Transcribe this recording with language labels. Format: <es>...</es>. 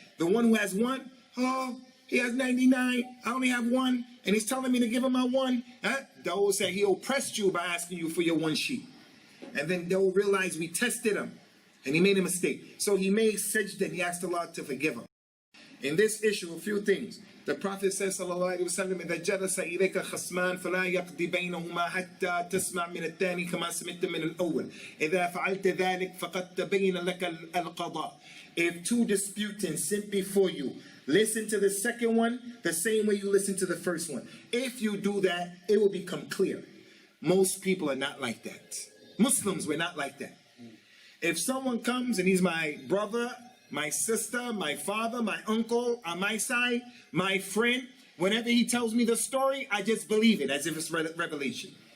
<en>The one who has one, oh, he has 99. I only have one, and he's telling me to give him my one. Huh? Dawood said he oppressed you by asking you for your one sheep. And then Dawood realized we tested him, and he made a mistake. So he made sajda and he asked Allah to forgive him. In this issue, a few things. The Prophet says,</en> <ar>sallallahu alayhi wa sallam, إِذَا جَلَسَ إِلَيْكَ خَصْمَانْ فَلَا يَقْضِ بَيْنَهُمَا حَتَّى تَسْمَعْ مِنَ الثَّانِي كَمَا سَمِعْتَ مِنَ الْأَوَّلِ إِذَا فَعَلْتَ ذَلِكَ فَقَدْ تَبَيَّنَ لَكَ الْقَضَاءُ.</ar> <en>If two disputants sit before you, listen to the second one the same way you listen to the first one. If you do that, it will become clear. Most people are not like that. Muslims were not like that. If someone comes and he's my brother, my sister, my father, my uncle, on my side, my friend, whenever he tells me the story, I just believe it as if it's revelation.</en>